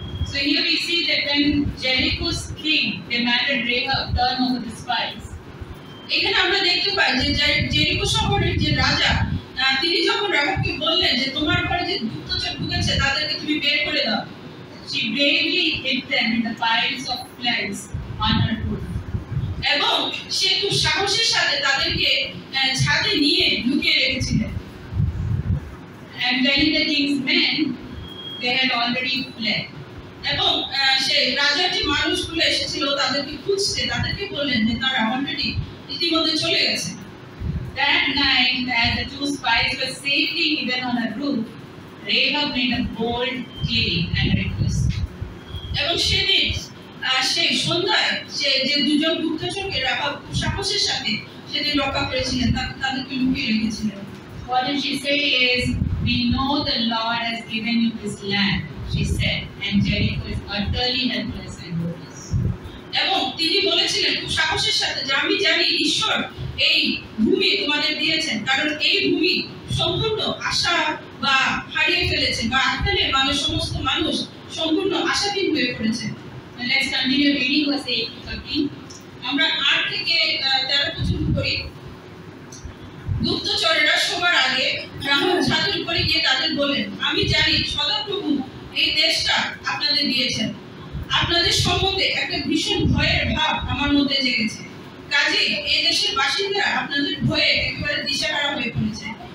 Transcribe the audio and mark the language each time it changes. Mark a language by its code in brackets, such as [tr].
[en] So here we see that when Jericho's king demanded Rahab turn over the spies, [bn] এখানে আমরা দেখতে পাই যে Jericho শহরের যে রাজা, তিনি যখন রাহাবকে বললেন যে তোমার ঘরে যে গুপ্তচর ঢুকেছে তাদেরকে তুমি বের করে দাও, [en] she bravely hid them in the piles of flags on her roof. [bn] এবং সে খুব সাহসের সাথে তাদেরকে ছাদে নিয়ে লুকিয়ে রেখেছিলেন। [en] And telling the king's men they had already fled. [bn] এবং সেই রাজার যে মানুষগুলো এসেছিল তাদেরকে খুঁজতে, তাদেরকে বললেন যে তারা অলরেডি ইতিমধ্যে চলে গেছে। [en] That night, as the 2 spies were safely hidden on a roof, Rahab made a bold claim and request. [bn] এবং সেদিন সেই সন্ধ্যায় সে যে দুজন গুপ্তচরকে রাহাব খুব সাহসের সাথে সেদিন রক্ষা করেছিলেন, তাদেরকে লুকিয়ে রেখেছিলেন। [en] What did she say is, we know the Lord has given you this land, she said, and Jericho is utterly helpless and hopeless. [bn] এবং তিনি বলেছিলেন খুব সাহসের সাথে যে আমি জানি ঈশ্বর এই ভূমি তোমাদের দিয়েছেন, কারণ এই ভূমি সম্পূর্ণ আশা বা হারিয়ে ফেলেছে, বা এখানে সমস্ত মানুষ সম্পূর্ণ আশাহীন হয়ে পড়েছে। [en] Let's continue reading verse 8 to 13. [bn] আমরা 8 থেকে 13 পর্যন্ত পড়ি। গুপ্তচরেরা সবার আগে রাহাব ছাদের উপরে গিয়ে তাদের বললেন, আমি জানি সদাপ্রভু এই দেশটা আপনাদের দিয়েছেন। আপনাদের সম্বন্ধে একটা ভীষণ ভয়ের ভাব আমার মধ্যে জেগেছে। কাজেই এই দেশের বাসিন্দারা আপনাদের ভয়ে একেবারে দিশেহারা হয়ে পড়েছে।